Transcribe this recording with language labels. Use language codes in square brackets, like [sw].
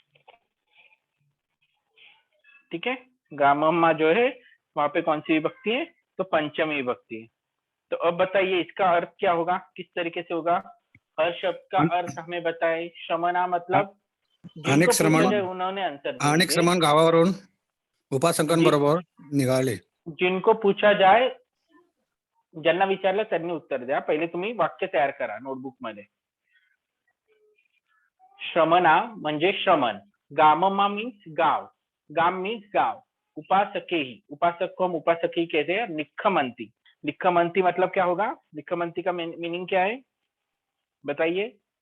[hi] ठीक है, गामम्मा जो है वहां पे कौन सी विभक्ति है? तो पंचमी विभक्ति है। तो अब बताइए इसका अर्थ क्या होगा, किस तरीके से होगा? हर शब्द का अर्थ हमें बताए। श्रमणा मतलब अनेक श्रमण, उन्होंने आंसर [mr] अनेक श्रमण गावावरून उपासकांबरोबर निघाले। [hi] जिनको पूछा जाए, [mr] ज्यांना विचारलं त्यांनी उत्तर द्या। पहिले तुम्ही वाक्य तयार करा नोटबुक मध्ये। [hi] श्रमणा म्हणजे श्रमण, गामम्मा मीन्स गांव, गाम मीन्स गांव, उपासकेहि, उपासक को हम उपासकेहि कहते हैं। निक्खमंती, निक्खमंती मतलब क्या होगा? निक्खमंती का मीनिंग क्या है बताइए?